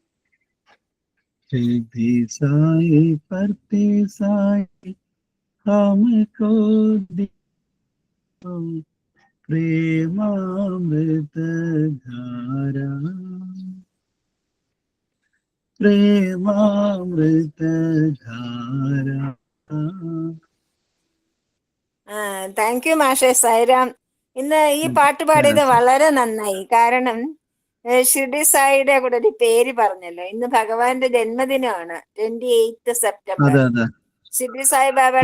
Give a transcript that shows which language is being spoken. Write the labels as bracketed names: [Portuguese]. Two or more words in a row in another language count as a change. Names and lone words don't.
[Hindi] सिद्धि साई परते साई हमको दीजो प्रेमामृत धारा, प्रेमामृत धारा। [English] thank you [Malayalam] മാഷെ. സൈറാം. ഇന്ന് ഈ പാട്ട് പാടിയത് വളരെ നന്നായി. കാരണം ഷിർഡി സായിയുടെ കൂടെ ഒരു പേര് പറഞ്ഞല്ലോ. ഇന്ന് ഭഗവാന്റെ ജന്മദിനമാണ്, 28 സെപ്റ്റംബർ. അതെ അതെ ഷിർഡി സായി ബാബയുടെ